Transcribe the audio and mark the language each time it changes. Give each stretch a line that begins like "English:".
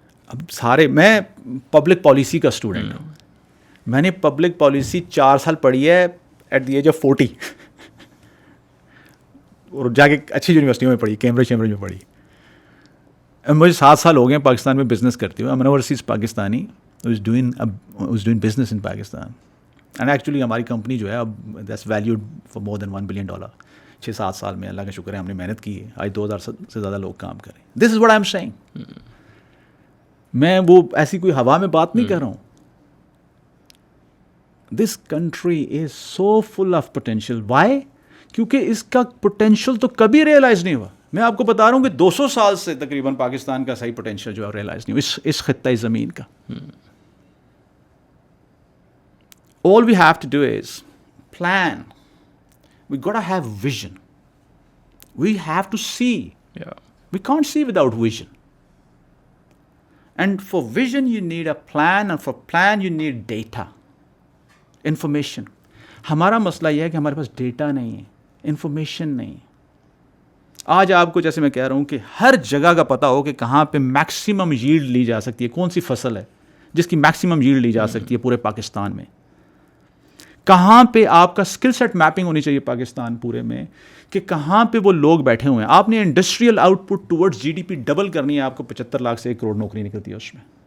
Urdu: اب سارے، میں پبلک پالیسی کا اسٹوڈنٹ ہوں، میں نے پبلک پالیسی 4 سال پڑھی ہے
English: at the age of 40،
Urdu: اور جا کے اچھی یونیورسٹیوں میں پڑھی، کیمبرج میں پڑھی. مجھے 7 سال ہو گئے پاکستان میں بزنس کرتے ہوئے.
English: I'm an overseas Pakistani who's doing business in Pakistan. And actually
Urdu: ہماری کمپنی جو ہے اب
English: That's valued for more than $1 billion.
Urdu: 6-7 سال میں اللہ کا شکر ہے ہم نے محنت کی ہے. آج 2000 سے زیادہ لوگ کام کریں.
English: This is what I am seeing.
Urdu: میں وہ ایسی کوئی ہوا میں بات نہیں کر رہا ہوں.
English: This country is so full of potential. Why?
Urdu: کیونکہ اس کا پوٹینشیل تو کبھی ریئلائز نہیں ہوا. میں آپ کو بتا رہا ہوں کہ 200 سال سے تقریباً پاکستان کا صحیح پوٹینشیل جو ہے ریئلائز نہیں ہوا اس خطۂ زمین کا.
English: All we have to do is plan. We gotta have vision. We have to see. Yeah. We can't see without vision. And for vision you need a plan, and for plan you need data, information.
Urdu: ہمارا مسئلہ یہ ہے کہ ہمارے پاس data نہیں ہے، information نہیں. آج آپ کو جیسے میں کہہ رہا ہوں کہ ہر جگہ کا پتہ ہو کہ کہاں پہ میکسیمم ییلڈ لی جا سکتی ہے، کون سی فصل ہے جس کی میکسیمم ییلڈ لی جا سکتی ہے پورے پاکستان میں. کہاں پہ آپ کا اسکل سیٹ میپنگ ہونی چاہیے پاکستان پورے میں، کہ کہاں پہ وہ لوگ بیٹھے ہوئے ہیں. آپ نے industrial out put towards جی D P double کرنی ہے، آپ کو 75 لاکھ سے 1 کروڑ نوکری نکلتی ہے اس میں.